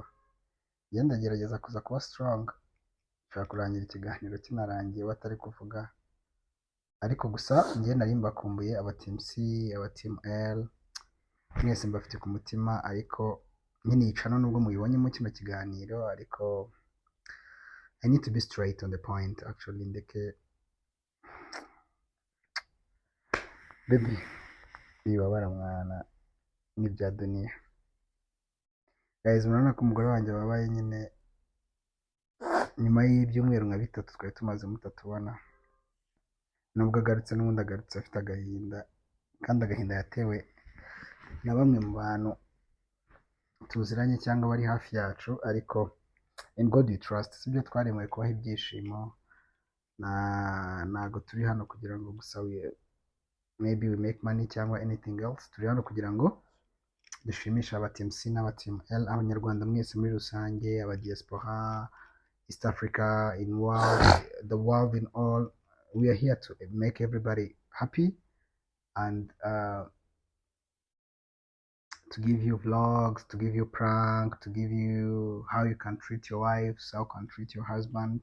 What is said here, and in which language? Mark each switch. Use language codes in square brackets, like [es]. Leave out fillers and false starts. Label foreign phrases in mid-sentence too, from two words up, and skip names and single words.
[rw] Njye ndagerageza kuza kuba strong, nshaka kurangira ikiganiro kinarangiye batari kuvuga, ariko gusa njye nari mbakumbuye. Aba team C, aba team L, mwese mbafite ku mutima. Ariko nyine yicana nubwo mubibonyemo kino kiganiro, ariko [en] I need to be straight on the point actually. [rw] Ndeke baby, wibabara mwana n'ibya dunia. Guys, murabona ko umugore wanjye wabaye nyine nyuma y'ibyumweru nka bitatu twari tumaze mutatubona. Nubwo agarutse, n'ubundi agarutse afite agahinda, kandi agahinda yatewe na bamwe mu bantu tuziranye cyangwa bari hafi yacu. Ariko [en] in God we trust, [rw] sibyo twaremewe kubaha ibyishimo. Ntago turi hano kugira ngo gusa [en] maybe we make money [rw] cyangwa [en] anything else. [rw] Turi hano kugira ngo dushimisha aba team C n'aba team L, abanyarwanda mwese muri rusange, aba diaspora, [en] East Africa, the world in all. We are here to make everybody happy and to give you vlogs, to give you prank, to give you how you can treat your wives, how you can treat your husband.